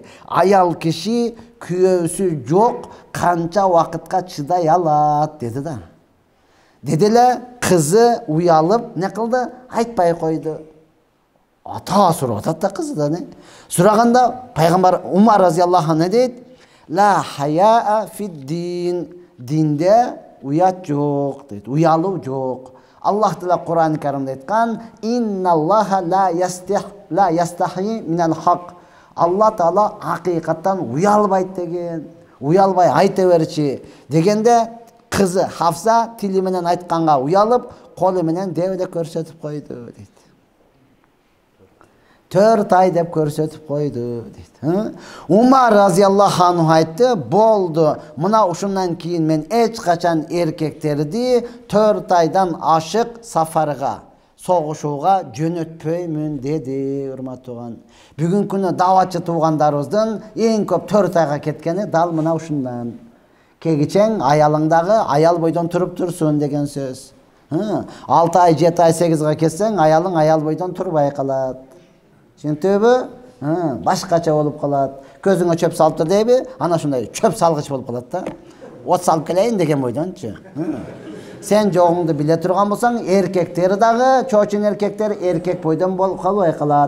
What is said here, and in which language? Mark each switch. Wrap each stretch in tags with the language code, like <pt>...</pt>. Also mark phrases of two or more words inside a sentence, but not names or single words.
<ky>Аял киши күйөөсү жок канча убакытка чыдай алат?" деди да. Деди эле кызы уялып, не кылды? Айтпай койду. Ата сурап атат да кызыдан. Сураганда пайгамбар Умар</ky> <ar>رضي الله عنه</ar> <ky>дейт:</ky> <ar>"لا حياء في الدين."</ar> <ky>Динде уят жок дейт, уялуу жок. Аллах Таала Кур'ан-ы Каримде айткан:</ky> <ar>"إن الله لا يستحيي من الحق."</ar> <ky>Алла Таала акыйкаттан уялбайт деген. Уялбай айта берчи дегенде кызы Хафса тили менен айтканга уялып, колу менен дебде көрсөтүп койду дейт. 4 ай деп көрсөтүп койду дейт. Умар</ky> <ar>رضي الله عنه</ar> <ky>айтты: "Болду. Мына ушундан кийин мен эч качан эркектерди 4 айдан ашык сафарга, согушууга жөнөтпөймүн" деди, урматтуу тууган. Бүгүнкү күнү даватчы туугандарыбыздын эң көп 4 айга кеткени дал мына ушундан. Кегичең аялыңдагы аял бойдон туруп турсун деген сөз.</ky> <kk>6 ай, 7 ай, 8-ға кетсең, аялың аял бойдан тұрбай қалады. Түсінтөбі? Башқача болып қалады. Көзіңе чөп салып тұр дейбі, ана шундай чөп салғыш болып қалады да. От салып келейін деген бойдан. Сен жоғыңды біле тұрған болсаң, еркектері дағы, чочин еркектері еркек бойдан болып қалбай қалады.</kk>